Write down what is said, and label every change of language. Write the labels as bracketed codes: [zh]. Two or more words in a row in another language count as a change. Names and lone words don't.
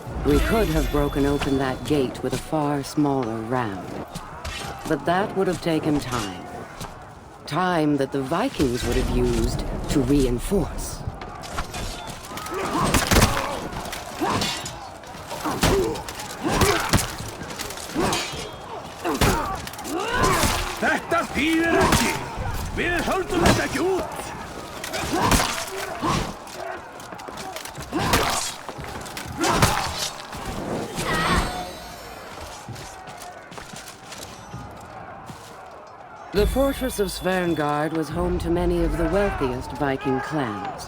[en] We could have broken open that gate with a far smaller ram. But that would have taken time. Time that the Vikings would have used to reinforce. [is] Þetta þýðir ekki! Við höldum þetta ekki út! [en] The fortress of Sverngard was home to many of the wealthiest Viking clans.